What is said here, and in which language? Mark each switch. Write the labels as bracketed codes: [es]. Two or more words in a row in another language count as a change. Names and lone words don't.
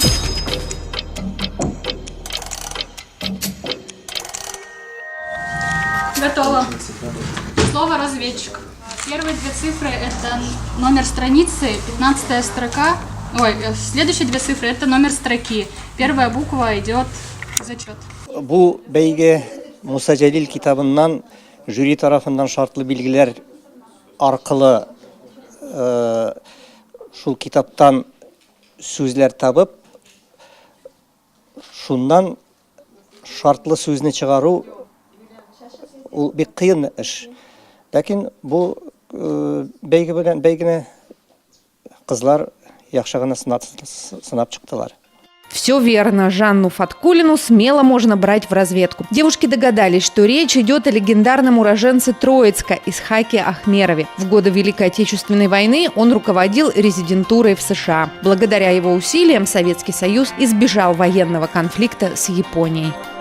[ru] Готово. Слово «разведчик». Первые две цифры – это номер страницы, 15-я строка. Следующие две цифры – это номер строки. Первая буква идет зачет. [tt] Бу бәйге Муса Джалил китабыннан жюри тарафыннан шартлы билгеләр аркылы шул китаптан сүзләр табып, шуннан шартлы сүзне чыгару ул бик кыен эш. Ләкин бу бәйгене кызлар яхшы гына сынап чыктылар. [ru] Все верно. Жанну Фаткулину смело можно брать в разведку. Девушки догадались, что речь идет о легендарном уроженце Троицка Исхаке Ахмерове. В годы Великой Отечественной войны он руководил резидентурой в США. Благодаря его усилиям Советский Союз избежал военного конфликта с Японией.